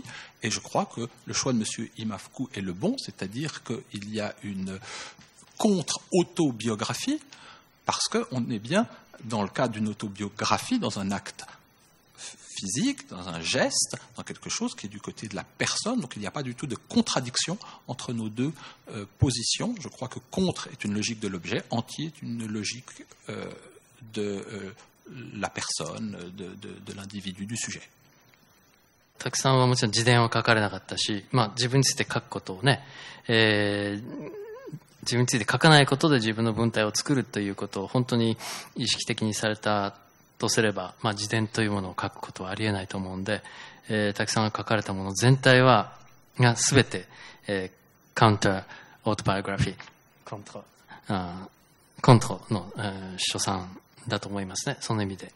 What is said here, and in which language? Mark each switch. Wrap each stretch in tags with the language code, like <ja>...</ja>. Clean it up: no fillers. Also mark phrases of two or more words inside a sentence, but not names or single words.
<fr>Et je crois que le choix de M. Imafku est le bon, c'est-à-dire qu'il y a une contre-autobiographie, parce qu'on est bien dans le cas d'une autobiographie, dans un acte physique, dans un geste, dans quelque chose qui est du côté de la personne. Donc il n'y a pas du tout de contradiction entre nos deux positions. Je crois que contre est une logique de l'objet, anti est une logique de la personne, de l'individu, du sujet.</fr> <ja>たくさんはもちろん自伝を書かれなかったし、自分について書くことをね、自分について書かないことで自分の文体を作るということを本当に意識的にされたとすれば、自伝というものを書くことはありえないと思うんで、滝さんが書かれたもの全体が全て、カウンターオートバイオグラフィー、コントの、書賛だと思いますね、その意味で。</ja>